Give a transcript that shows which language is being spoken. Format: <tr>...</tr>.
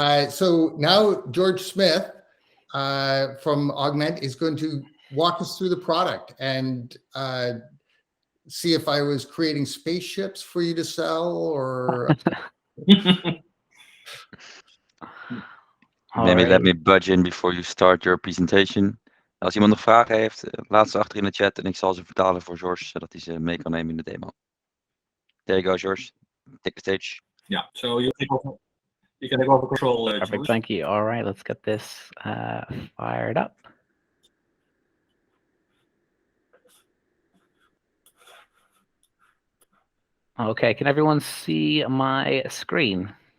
<en>So now George Smith from Augmentt is going to walk us through the product and see if I was creating spaceships for you to sell or... Maybe let me budge in before you start your presentation.</en> <nl>Als iemand nog vragen heeft, laat ze achter in de chat en ik zal ze vertalen voor George, zodat hij ze mee kan nemen in de demo.</nl> <en>There you go, George. Take the stage. Yeah, so you can take over control, Perfect, George. thank you. All right, let's get this fired up. Okay, can everyone see my screen?</en>